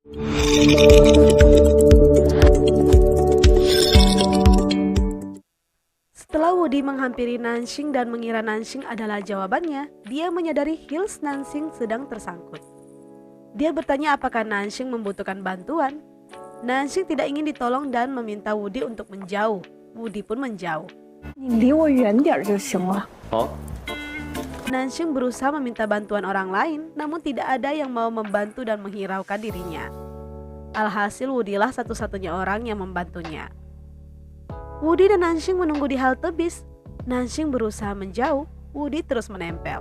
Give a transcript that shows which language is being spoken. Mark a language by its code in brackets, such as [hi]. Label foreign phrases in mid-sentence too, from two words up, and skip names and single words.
[id] Setelah Woody menghampiri Nanxing dan mengira Nanxing adalah jawabannya, dia menyadari heels Nanxing sedang tersangkut. Dia bertanya apakah Nanxing membutuhkan bantuan. Nanxing tidak ingin ditolong dan meminta Woody untuk menjauh. Woody pun menjauh. [zh] 你离我远点就行了。 [id] Nanxing berusaha meminta bantuan orang lain, namun tidak ada yang mau membantu dan menghiraukan dirinya. Alhasil Woody lah satu-satunya orang yang membantunya. Woody dan Nanxing menunggu di halte bis. Nanxing berusaha menjauh, Woody terus menempel.